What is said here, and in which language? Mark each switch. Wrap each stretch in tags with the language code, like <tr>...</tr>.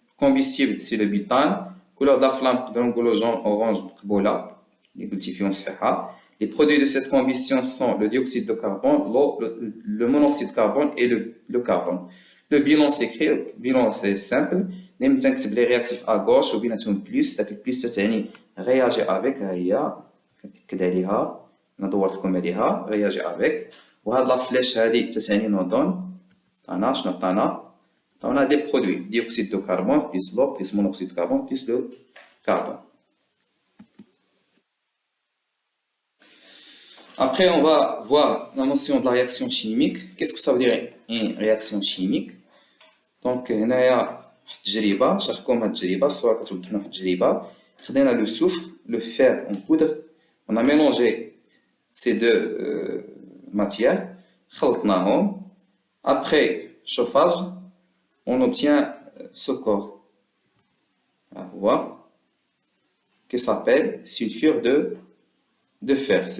<fr>Combustible, c'est le butane. Couleur de la flamme, jaune, orange, les produits de cette combustion sont le dioxyde de carbone, l'eau, le monoxyde de carbone et le carbone. Le bilan s'écrit, le bilan c'est simple.</fr> <ar>نكتب</ar> <fr>les réactifs à gauche</fr> <ar>وبيناتهم</ar> <fr>plus.</fr> <ar>داك البليس تعني</ar> <fr>réagir avec</fr> <ar>هي كنأكد عليها أنا دورت لكم عليها réagir avec. وهاد لا فليش هادي تعني نودون عطانا شنو عطانا</ar> <fr>des produits dioxyde de carbone plus l'eau plus monoxyde de carbone plus le carbone. Après, on va voir la notion de la réaction chimique. Qu'est-ce que ça veut dire une réaction chimique? Donc,</fr> <ar>هنايا تجربة شرحكم هاد التجربة الصورة كتوضح لنا واحد التجربة. خدينا</ar> <fr>لو soufre, le fer en poudre. On a mélangé ces deux matières.</fr> <ar>خلطناهم.</ar> <fr>Après chauffage, on obtient ce corps. On voit qui s'appelle sulfure de fer.</fr>